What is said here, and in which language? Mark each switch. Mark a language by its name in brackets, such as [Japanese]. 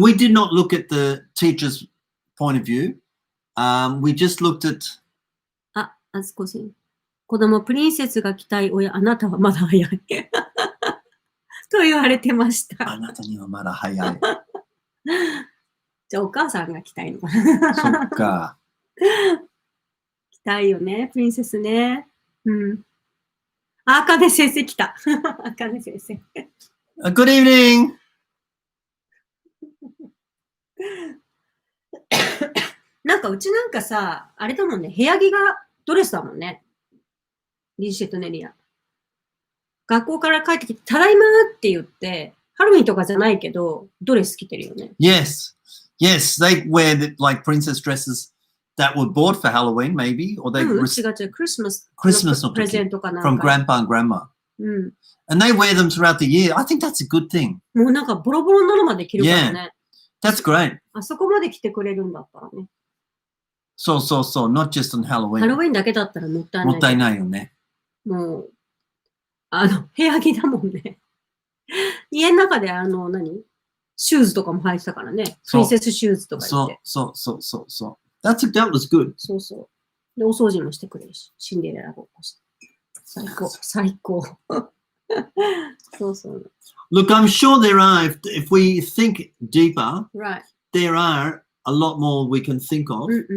[English] We did not look at the teacher's point of view. We just looked at. [Japanese] あずこさん。子供プリンセスが着たい親、あなたはまだ早い。と言われてました。あなたにはまだ早い。じゃあお母さんが着たいのかな。そっか。着たいよね、プリンセスね。うん。あかね先生来た。あかね先生。 [English] Good evening. [Japanese] なんかうちなんかさ、あれだもんね、部屋着がドレスだもんね。リーシェとネリア。学校から帰ってきて、ただいまって言って、ハロウィンとかじゃないけど、ドレス着てるよね。 [English] Yes, they wear like princess dresses that were bought for Halloween, maybe, or they [Japanese] 違う、Christmas のプレゼントかなんか。 [English] from grandpa and grandma. [Japanese] うん。 [English] And they wear them throughout the year. I think that's a good thing. [Japanese] もうなんかボロボロになるまで着るからね。 [English] That's great. [Japanese] あそこまで着てくれるんだったらね。そう、 [English] not just on Halloween. [Japanese] ハロウィンだけだったらもったいない。もったいないよね。もう、部屋着だもんね。家の中でシューズとかも履いてたからね。プリンセスシューズとか言って。そう。 [English] That was good. [Japanese] そう。で、お掃除もしてくれるし、シンデレラごっこして。最高。そう。 [English] Look, I'm sure there are, if we think deeper, Right. there are a lot more we can think of.